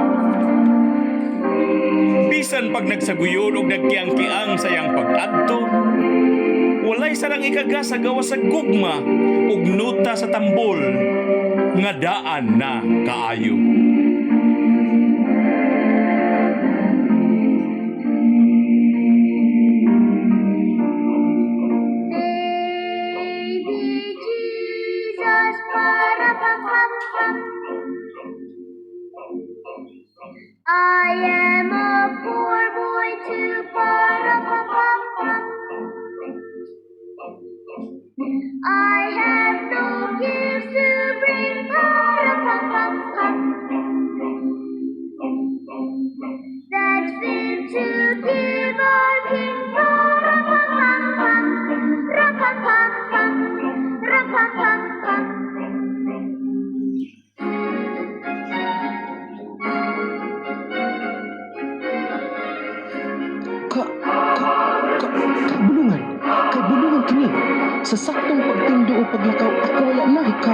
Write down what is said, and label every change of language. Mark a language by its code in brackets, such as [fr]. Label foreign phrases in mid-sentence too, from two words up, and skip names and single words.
[ceb] Bisan pag nagsaguyon og nagkiang-kiang sa iyang pag-adto, walay sarang ikaga sa gawa sa gugma ug nuta sa tambol nga daan na kaayo. [en] Baby Jesus, para-pam-pam-pam. I am a poor boy too, para-pam-pam-pam. I have no gifts to bring, para-pam-pam-pam. That's fit to give our King, para-pam-pam-pam. Ra-pam-pam-pam, ra-pam-pam-pam. [ceb] Kabulungan kini. Sa saktong pagtindo o paglakaw, ako wala na ikaw.